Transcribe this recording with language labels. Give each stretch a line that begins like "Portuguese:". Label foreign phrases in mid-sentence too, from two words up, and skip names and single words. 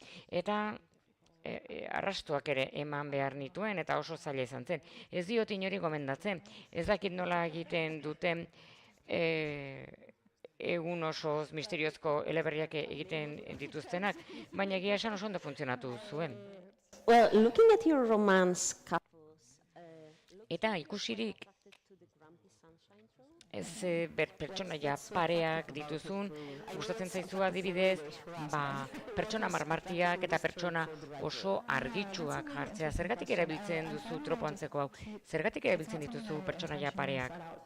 Basque: Eta arrastuak ere eman behar nituen eta oso zaila izan zen. Ez diot inori gomendatzen, ez dakit nola egiten duten egun osoz misteriozko eleberriak egiten dituztenak, baina egia esan oso ondo funtzionatu zuen.
English: Well, looking at your romance couples,
Basque: Eta ikusirik ez pertsonaia pareak dituzun, gustatzen zaizu adibidez, pertsona marmartiak eta pertsona oso argitsuak jartzea. Zergatik erabiltzen duzu tropo antzeko hau? Zergatik erabiltzen dituzu pertsonaia pareak?